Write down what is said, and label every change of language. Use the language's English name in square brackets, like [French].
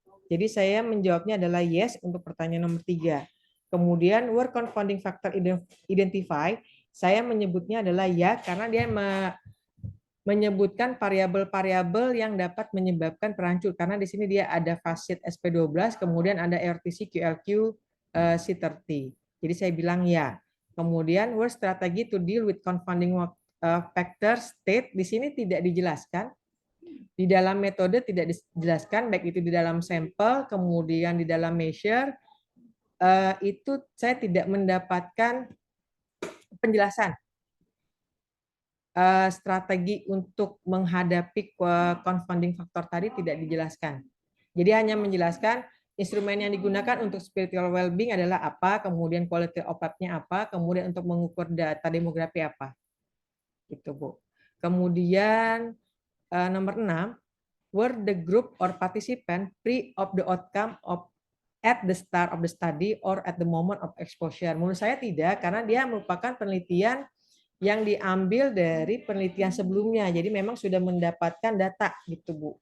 [Indonesian] Jadi saya menjawabnya adalah yes untuk pertanyaan nomor 3. Kemudian [English] were confounding factor identify, [Indonesian] saya menyebutnya adalah ya karena dia menyebutkan variabel-variabel yang dapat menyebabkan perancur karena di sini dia ada fasit SP12, kemudian ada EORTC QLQ C30. Jadi saya bilang ya. Kemudian [English] were strategy to deal with confounding factor state, [Indonesian] di sini tidak dijelaskan. Di dalam metode tidak dijelaskan, baik itu di dalam sampel, kemudian di dalam measure, itu saya tidak mendapatkan penjelasan strategi untuk menghadapi confounding factor tadi tidak dijelaskan. Jadi hanya menjelaskan instrumen yang digunakan untuk spiritual well-being adalah apa, kemudian quality of life-nya apa, kemudian untuk mengukur data demografi apa. Gitu, Bu. Kemudian nomor 6, [English] were the group or participant free of the outcome of at the start of the study or at the moment of exposure? [Indonesian] Menurut saya tidak, karena dia merupakan penelitian yang diambil dari penelitian sebelumnya. Jadi memang sudah mendapatkan data gitu, Bu.